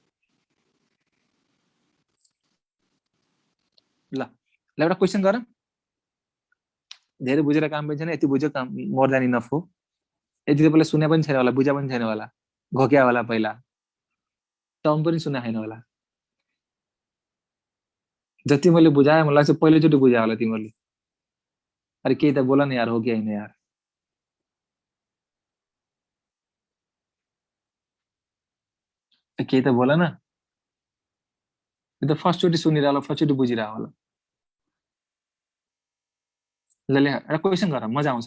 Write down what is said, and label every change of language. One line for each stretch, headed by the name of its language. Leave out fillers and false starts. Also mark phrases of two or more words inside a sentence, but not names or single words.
Nepali: ल एउटा क्वेसन गर, धेरै बुझेर काम पनि छैन, यति बुझ्यो काम
English: more than enough
Nepali: हो। यति त पहिला सुने पनि छैन होला, बुझा पनि छैन होला, घोक्या होला, पहिला टर्म पनि सुने छैन होला। जति मैले बुझाएँ मलाई लाग्छ पहिलोचोटि बुझायो होला तिमीहरूले। अरे केही त बोला न यार, हो कि होइन यार। केही त बोला न, यो त फर्स्टचोटि सुनिरह होला, फर्स्टचोटि बुझिरह होला। ल एउटा क्वेसन गर, मजा आउँछ।